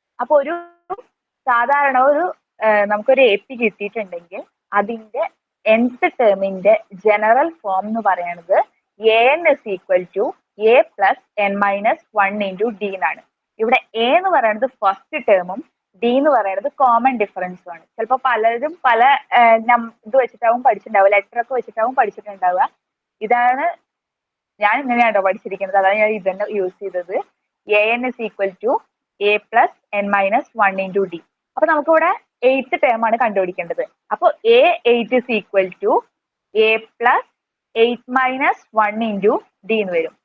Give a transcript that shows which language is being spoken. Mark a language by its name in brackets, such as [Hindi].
[Malayalam] അപ്പൊ ഒരു സാധാരണ ഒരു നമുക്കൊരു AP കിട്ടിയിട്ടുണ്ടെങ്കിൽ അതിന്റെ nth ടേമിന്റെ ജനറൽ ഫോം എന്ന് പറയുന്നത് [English] an is equal to a plus n minus 1 into d [Malayalam] എന്നാണ്. ഇവിടെ a എന്ന് പറയുന്നത് ഫസ്റ്റ് ടേമും d എന്ന് പറയുന്നത് കോമൺ ഡിഫറൻസും ആണ്. ചിലപ്പോൾ പലരും പല ഇത് വെച്ചിട്ടാവും പഠിച്ചിട്ടുണ്ടാവുക, ലെറ്റർ ഒക്കെ വെച്ചിട്ടാവും പഠിച്ചിട്ടുണ്ടാവുക. ഇതാണ് ഞാൻ ഇങ്ങനെയാണോ പഠിച്ചിരിക്കുന്നത്, അതാണ് ഞാൻ ഇതന്നെ യൂസ് ചെയ്തത്. [English] an is equal to a plus n minus 1 into d. [Malayalam] അപ്പൊ നമുക്കിവിടെ 8th ടേം ആണ് കണ്ടുപിടിക്കേണ്ടത്. അപ്പൊ [English] a8 is equal to a plus 8 minus 1 into d [Malayalam] എന്ന് വരും.